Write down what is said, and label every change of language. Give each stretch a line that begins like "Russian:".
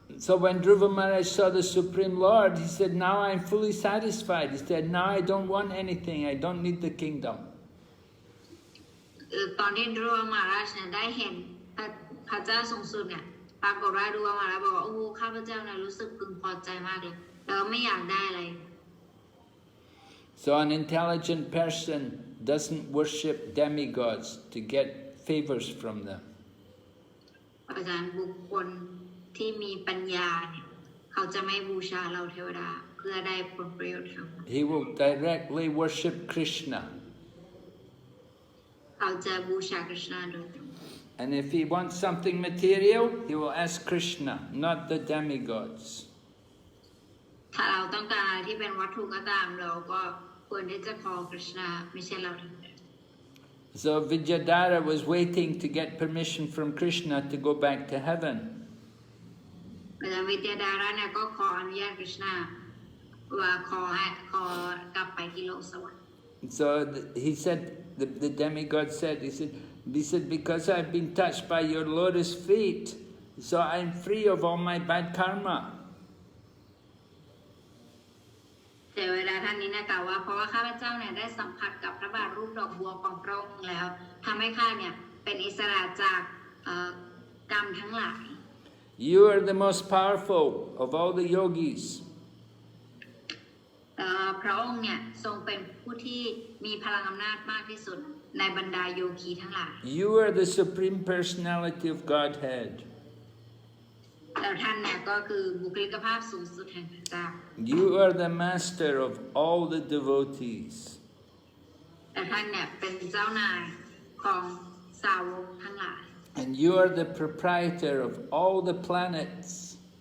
English: So when Dhruva Maharaj saw the Supreme Lord, he said, now I'm fully satisfied. He said, now I don't want anything, I don't need the kingdom.
Thai: ตอนที่ดรูบามหาราชเนี่ยได้เห็นพระเจ้าสูงสุดเนี่ยปรากฏว่าดรูบามหาราชบอกว่าโอ้ข้าพเจ้าเนี่ยรู้สึกพึงพอใจมากเลยแล้วไม่อยากได้อะไร
English: So an intelligent person doesn't worship demigods to get favors from them.
Thai: เพราะฉะนั้นบุคคลที่มีปัญญาเนี่ยเขาจะไม่บูชาเราเทวดาเพื่อได้ผลประโยชน์ทั้งหมด
English: He will directly worship Krishna.
Thai: เขาจะบูชา Krishna โดยตรง
English: And if he wants something material, he will ask Krishna, not the demigods.
Thai: ถ้าเราต้องการอะไรที่เป็นวัตถุก็ตามเราก็ควรที่จะขอ Krishna ไม่ใช่เราเทวดา
English: So Vidyadhara was waiting to get permission from Krishna to go back to heaven.
Thai: แต่วิทยาดาราเนี่ยก็ขออนุญาต Krishna ว่าขอกลับไปที่โลกสวรรค์
English: So he said, the demigod said, he said, because I've been touched by your lotus feet, so I'm free of all my bad karma.
Thai: แต่เวลาท่านนี้นะกล่าวว่าเพราะว่าข้าพเจ้าเนี่ยได้สัมผัสกับพระบาทรูปดอกบัวของพระองค์แล้วทำให้ข้าเนี่ยเป็นอิสระจากกรรมทั้งหลาย
English: You are the most powerful of all the yogis.
Thai: พระองค์เนี่ยทรงเป็นผู้ที่มีพลังอำนาจมากที่สุดในบรรดาโยคีทั้งหลาย
English: You are the Supreme Personality of Godhead.
Thai: แล้วท่านเนี่ยก็คือบุคลิกภาพสูงสุดแห่งพระเจ้า
English: You are the master of all the devotees.
Thai: และท่านเนี่ยเป็นเจ้านายของสาวกทั้งหลาย
English: And you are the proprietor of all the planets.